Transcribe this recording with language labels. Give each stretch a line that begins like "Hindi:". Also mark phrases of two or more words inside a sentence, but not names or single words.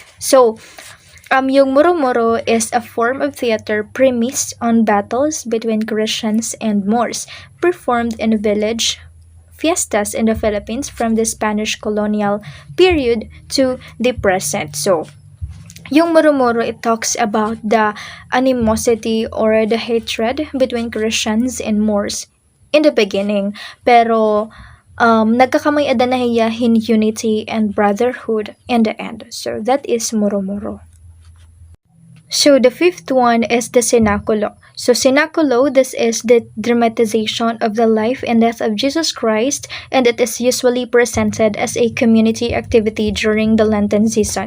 English: So, yung Moro-Moro is a form of theater premised on battles between Christians and Moors, performed in village fiestas in the Philippines from the Spanish colonial period to the present. So, yung Moro-Moro, it talks about the animosity or the hatred between Christians and Moors in the beginning. Pero,
Waray: nagkakamay-ada na hiyahin
English: unity and brotherhood in the end. So, that is Moro-Moro. So the fifth one is the Cenaculo. So Cenaculo, this is the dramatization of the life and death of Jesus Christ, and it is usually presented as a community activity during the Lenten season.